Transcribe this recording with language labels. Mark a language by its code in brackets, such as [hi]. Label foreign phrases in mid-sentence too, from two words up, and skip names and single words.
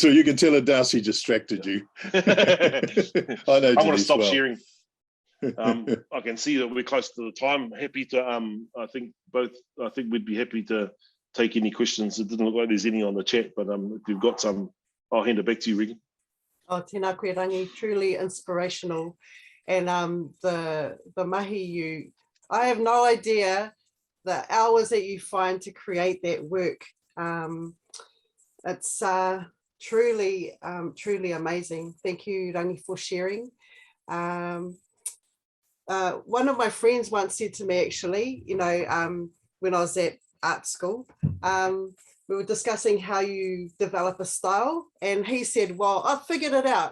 [en] So you can tell that Darcy distracted you. I know. I want to stop sharing. I can see that we're close to the time. Happy to. I think we'd be happy to take any questions. It doesn't look like there's any on the chat, but if you've got some, I'll hand it back to you, Regan. [mi] Oh, tēnā koe Rangi, [en] truly inspirational. And the mahi I have no idea the hours that you find to create that work. It's truly amazing. Thank you, Rangi, for sharing. One of my friends once said to me, actually, when I was at art school, we were discussing how you develop a style, and he said, well, I've figured it out.